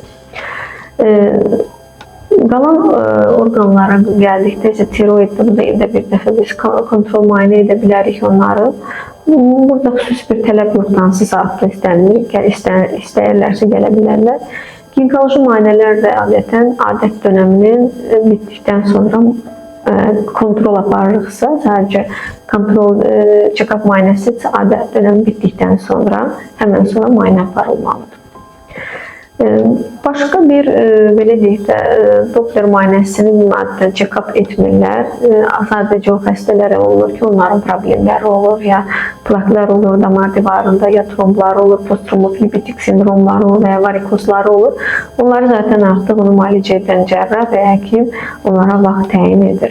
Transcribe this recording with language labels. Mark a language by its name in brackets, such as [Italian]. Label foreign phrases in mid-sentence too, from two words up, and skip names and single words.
[Azerbaijani] Qalan orqanlara gəldikdə isə tiroiddə bu da ildə bir dəfə biz kontrol müayinə edə bilərik onları. Burada xüsusi bir tələb yoxdansı saatda istənilir, istəyirlərsə gələ bilərlər. Ginekoloji müayinələr də adətən adət dönəminin bitdikdən sonra kontrol aparırıqsa, sadəcə kontrol check-up müayinəsi adət dönəmi bitdikdən sonra, həmən sonra müayinə aparılmalıdır. Başqa bir, belə deyək də, Doppler müayinəsini ümumiyyətlə check-up etmirlər. Sadəcə o xəstələrə olunur ki, onların problemləri olur, ya plaklar olur damar divarında, ya tromblar olur, posttrombofilipitik sindromları olur və ya varikozları olur. Onları zaten artıq onu müalicə edən cərrah və həkim onlara vaxt təyin edir.